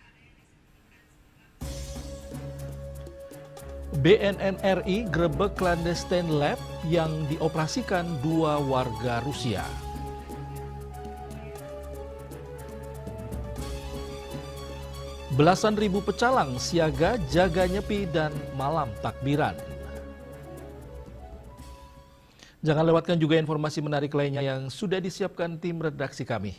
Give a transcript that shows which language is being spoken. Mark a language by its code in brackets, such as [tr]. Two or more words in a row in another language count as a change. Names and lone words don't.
[id] BNN RI grebek [en] clandestine lab [id] yang dioperasikan 2 warga Rusia. Belasan ribu pecalang siaga jaga nyepi dan malam takbiran. Jangan lewatkan juga informasi menarik lainnya yang sudah disiapkan tim redaksi kami.